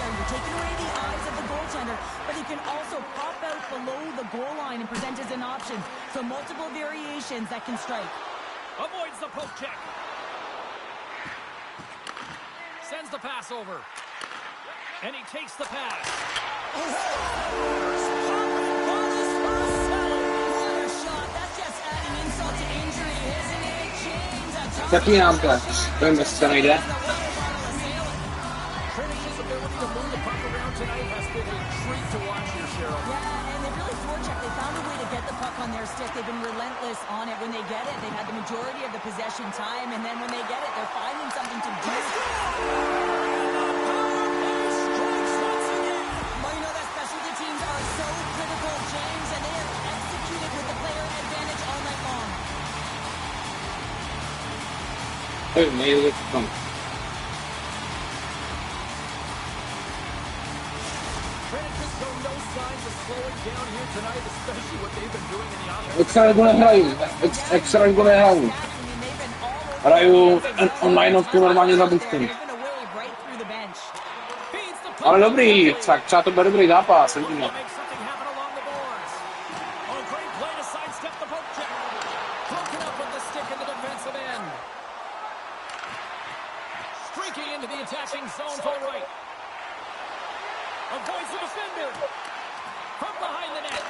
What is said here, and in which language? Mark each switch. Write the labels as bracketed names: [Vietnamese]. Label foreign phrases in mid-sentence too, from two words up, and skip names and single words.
[English] You're taking away the eyes of the goaltender, but he can also pop out below the goal line and present as an option. So multiple variations that can strike. Avoids the poke check. Sends the pass over. And he takes the pass. [Czech] Zapínám to. Vem, jestli to nejde. [English] Trinish's ability to move the puck around tonight has been a treat to watch here, Cheryl. Yeah, and they really forecheck. They found a way to get the puck on their stick. They've been relentless on it. When they get it, they've had the majority of the possession time, and then when they get it, they're finding something to do. Well, you know that specialty teams are so critical, James, and they have executed with the player advantage all night long. Oh, maybe it's come. Trinish's show no signs of slowing down here tonight, especially what they've been doing in the offense. [Czech] Extraligu nehraju. Extraligu nehraju. Hraju onlineovku normálně za Boston. Ale dobrý, tak třeba to bude dobrý zápas, uvidíme. [English] Into the attacking zone to the right. Avoids the defender. From behind the net.